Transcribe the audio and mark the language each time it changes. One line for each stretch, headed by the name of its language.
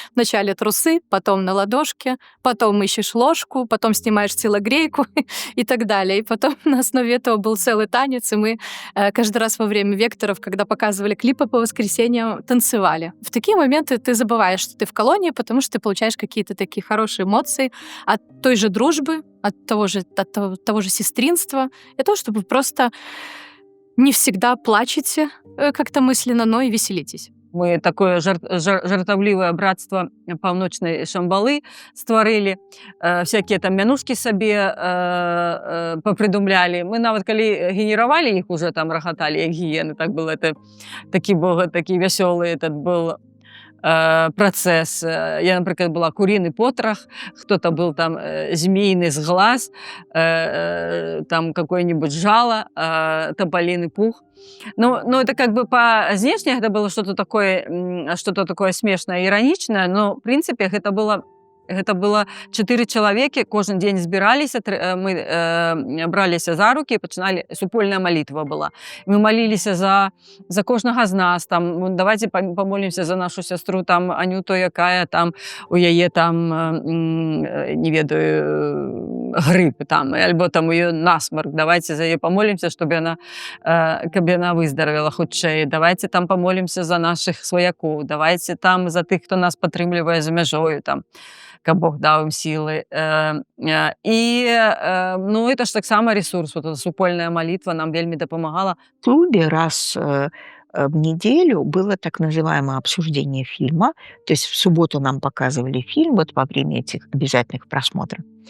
Russian: Вначале трусы, потом на ладошке, потом ищешь ложку, потом снимаешь телогрейку и так далее. И потом на основе этого был целый танец, и мы каждый раз во время векторов, когда показывали клипы по воскресеньям, танцевали. В такие моменты ты забываешь, что ты в колонии, потому что ты получаешь какие-то такие хорошие эмоции от той же дружбы, от того же сестринства, и то, чтобы просто не всегда плачете как-то мысленно, но и веселитесь.
Belarusian: Мы такое жартаўлівае братства паўночнай Шамбалы стварылі. Всякія там мянушкі сабе папрыдумлялі. Мы нават калі генеравалі іх, уже там рахаталі, як гіены.
Russian: Так был это, такі вясёлы этот был процесс. Я, например, была куриный потрох, кто-то был там змеиный сглаз, там какое-нибудь жало, тополиный пух. Ну, это как бы по внешне это было что-то такое смешное, ироничное, но в принципе это было
Belarusian: 4 чалавекі, кожен дзень збіраліся, мы браліся за рукі і пачыналі, супольная малітва была. Мы маліліся за кожнага з нас, там,
Russian: давайте помолимся за нашу сястру,
Belarusian: там, Анюту, якая там, у яе там, не ведаю, грып, там, альбо там у яе насмарк, давайте за яе помолимся, каб яна выздаравела хутчэй, давайте там помолимся за наших сваякоў, давайте там за тых, хто нас падтрымлівае за мяжою, там, каб Бог даў ім сілы. Ну, это ж таксама ресурс, вот эта супольная молитва нам вельмі дапамагала.
Russian: В клубе раз в неделю было так называемое обсуждение фильма. То есть в субботу нам показывали фильм вот во время этих обязательных просмотров.